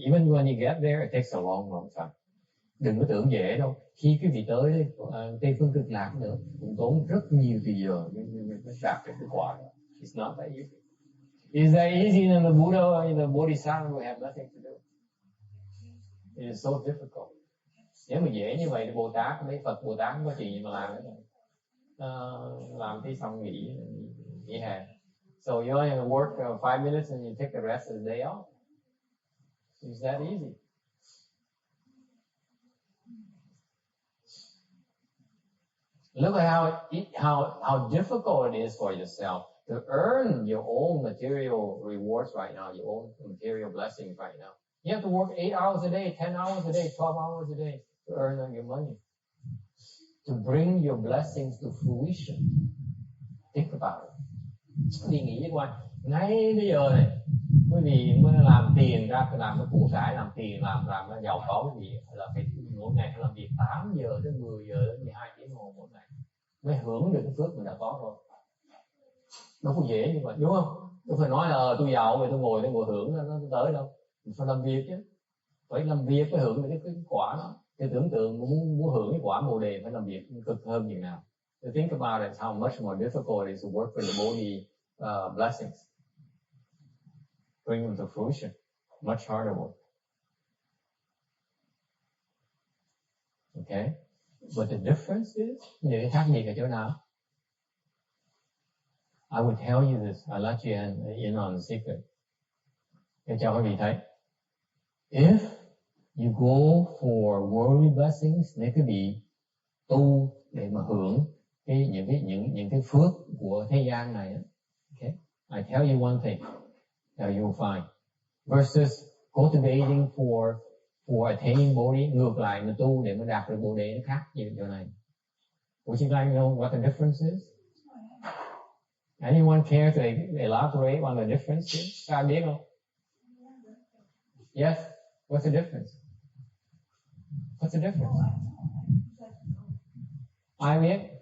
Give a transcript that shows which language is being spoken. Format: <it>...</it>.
<en>Even when you get there, it takes a long time.</en> <vi>Đừng có tưởng dễ đâu. Khi quý vị tới Tây phương Cực Lạc nữa, cũng tốn rất nhiều thời giờ mới đạt được cái quả đó.</vi> <en>It's not that easy. Is that easy? And the Buddha and the Bodhisattva will have nothing to do. It is so difficult.</en> <vi>Nếu mà dễ như vậy thì Bồ Tát, mấy Phật Bồ Tát không có chuyện gì mà làm nữa. Làm tí xong nghỉ hè.</vi> <en>So you only work 5 minutes and you take the rest of the day off. It's that easy. Look at how difficult it is for yourself to earn your own material rewards right now, your own material blessings right now. You have to work 8 hours a day, 10 hours a day, 12 hours a day to earn your money, to bring your blessings to fruition. Think about it.</en> <vi>Đi nghĩ với quan, ngay bây giờ này, quý vị mới làm tiền ra, làm cái của cải, làm tiền, làm giàu có, quý vị là phải mỗi ngày phải làm việc 8 giờ đến 10 giờ đến 12 tiếng đồng hồ mỗi ngày mới hưởng được cái phước mình đã có thôi. Đâu có dễ như vậy, đúng không? Tôi phải nói là tôi giàu rồi tôi ngồi hưởng nó tới đâu. Mình phải làm việc chứ, phải làm việc mới hưởng được cái quả đó. Thì tưởng tượng muốn hưởng cái quả Bồ đề phải làm việc cực hơn như nào.</vi> <en>So think about it, how much more difficult it is to work for the Bhodi blessings. Bring them to fruition. Much harder work. Okay? But the difference is,</en> <vi>những khác biệt ở chỗ nào?</vi> <en>I would tell you this. I let you in on the secret.</en> <vi>Để cho quý vị thấy.</vi> <en>If you go for worldly blessings,</en> <vi>nếu quý vị tu để mà hưởng những cái phước của thế gian này, okay?</vi> <en>I tell you one thing that you'll find. Versus cultivating for attaining Bodhi,</en> <vi>ngược lại mà tu để mà đạt được Bồ đề nó khác như chỗ này.</vi> <en>Would you like to know what the difference is? Anyone care to elaborate on the difference here?</en> <vi>Các ai biết không?</vi> <en>Yes. What's the difference? What's the difference?</en> <vi>I biết.</vi>